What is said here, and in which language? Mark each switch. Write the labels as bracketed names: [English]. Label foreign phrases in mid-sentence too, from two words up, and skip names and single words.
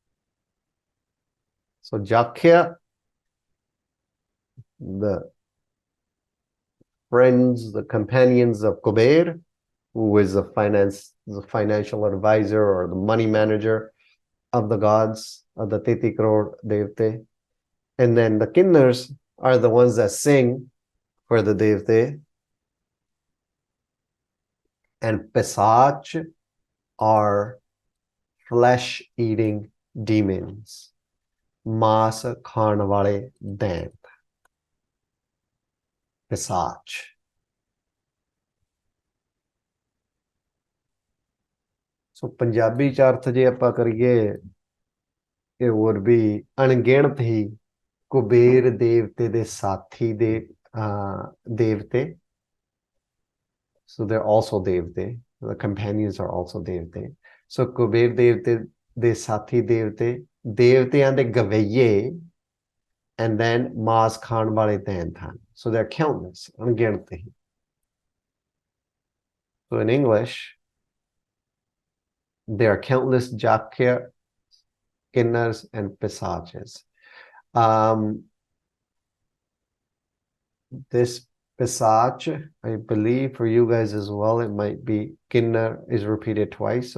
[English] So Jakya, the friends, the companions of Kuber, who is the financial advisor or the money manager of the gods, of the [Punjabi] ਤੇਤੀ ਕਰੋੜ ਦੇਵਤੇ. [English] And then the Kinnars are the ones that sing for the Devte. And Pesach are flesh-eating demons. [Punjabi] ਮਾਂਸ ਖਾਣ ਵਾਲੇ ਦੈਂਤ. Pesach. So Punjabi ਚ ਅਰਥ ਜੇ ਆਪਾਂ ਕਰੀਏ, [English] it would be [Punjabi] ਅਣਗਿਣਤ ਹੀ ਕੁਬੇਰ ਦੇਵਤੇ ਦੇ ਸਾਥੀ ਦੇ ਦੇਵਤੇ. [English] So they're also devte. The companions are also devte. [Punjabi] So ਕੁਬੇਰ ਦੇਵਤੇ ਦੇ ਸਾਥੀ ਦੇਵਤੇ, ਦੇਵਤਿਆਂ ਦੇ ਗਵਈਏ, [English] and then [Punjabi] ਮਾਸ ਖਾਣ ਵਾਲੇ ਦੈਂਤ ਹਨ. [English] So they're countless, [Punjabi] ਅਣਗਿਣਤ ਹੀ. [English] So in English, there are countless Jakya, Kinnars, and Pesaches. This Pesach, I believe for you guys as well, it might be Kinnar is repeated twice.